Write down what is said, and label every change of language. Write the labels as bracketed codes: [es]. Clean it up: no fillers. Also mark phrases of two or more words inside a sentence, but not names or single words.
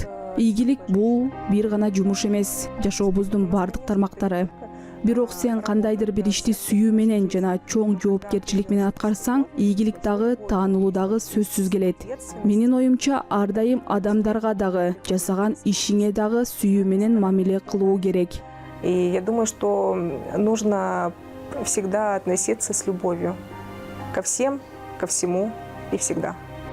[ky] Ийгилик бул бир гана жумуш эмес, жашообуздун бардык тармактары. Бирок сен кандайдыр бир ишти сүйүү менен жана чоң жоопкерчилик менен аткарсаң, ийгилик дагы, таанылуу дагы сөзсүз келет. Менин оюмча, ар дайым адамдарга дагы, жасаган ишиңе дагы сүйүү менен мамиле кылуу керек. [ru] И я думаю, что нужно всегда относиться с любовью ко всем ко всему и всегда.